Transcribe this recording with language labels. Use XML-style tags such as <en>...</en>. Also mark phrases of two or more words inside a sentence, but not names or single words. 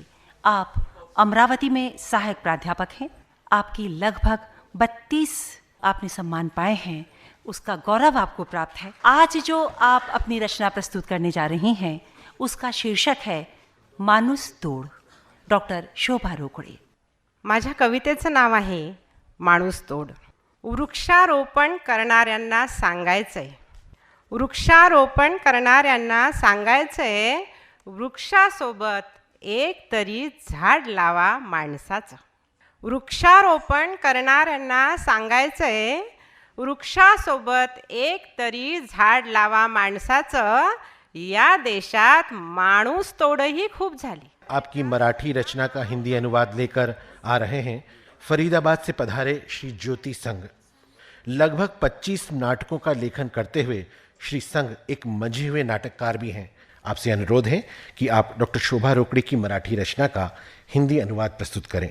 <hi>आप अमरावती में सहायक प्राध्यापक हैं। आपकी लगभग 32 आपने सम्मान पाए हैं, उसका गौरव आपको प्राप्त है। आज जो आप अपनी रचना प्रस्तुत करने जा रही हैं उसका शीर्षक है माणूस तोड। डॉक्टर शोभा रोकड़े।</hi> <mr>माझ्या कवितेचं नाव आहे माणूस तोड। वृक्षारोपण करणाऱ्यांना सांगायचंय, वृक्षारोपण करणाऱ्यांना सांगायचंय, वृक्षासोबत एक तरी झाड लावा माणसाचं। वृक्षारोपण करणाऱ्यांना सांगायचंय, वृक्षासोबत एक तरी झाड लावा माणसाचं। या देशात माणूस तोडही खूप झाली।</mr> <hi>आपकी मराठी रचना का हिंदी अनुवाद लेकर आ रहे हैं फरीदाबाद से पधारे श्री ज्योति संघ। लगभग 25 नाटकों का लेखन करते हुए श्री संघ एक मंझे हुए नाटककार भी हैं। आपसे अनुरोध है कि आप डॉक्टर शोभा रोकड़े की मराठी रचना का हिंदी अनुवाद प्रस्तुत करें।</hi>